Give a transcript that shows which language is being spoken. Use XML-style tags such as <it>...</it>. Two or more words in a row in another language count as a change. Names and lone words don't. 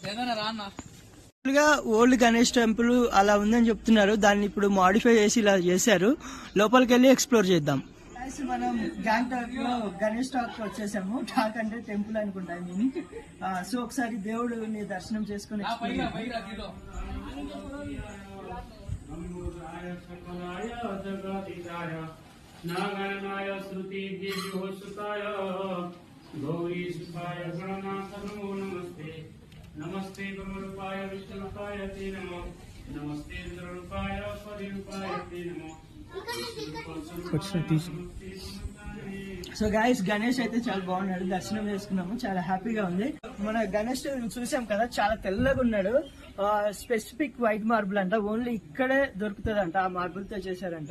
<te>ఓల్డ్ గణేష్ టెంపుల్ అలా ఉందని చెప్తున్నారు. దాన్ని ఇప్పుడు మాడిఫై చేసి ఇలా చేశారు. లోపలికి వెళ్ళి ఎక్స్ప్లోర్ చేద్దాం. మనం గ్యాంగ్టాక్ లో గణేష్ టాక్ వచ్చేసాము. టాక్ అంటే టెంపుల్ అనుకుంటా. సో ఒకసారి దేవుడిని దర్శనం చేసుకుని</te> <sa>नमस्ते ब्रह्मरूपाय विष्णुरूपाय ते नमः नमस्ते इंद्ररूपाय परिरूपाय ते नमः.</sa> <en>so guys,</en> <te>గణేష్ అయితే చాలా బాగున్నాడు. దర్శనం చేసుకున్నాము, చాలా హ్యాపీగా ఉంది. మన గణేష్ చూసాం కదా, చాలా తెల్లగా ఉన్నాడు.</te> <en>specific white marble</en> <te>అంట, ఓన్లీ ఇక్కడే దొరుకుతుందంట. ఆ మార్బుల్ తో చేశారంట.</te>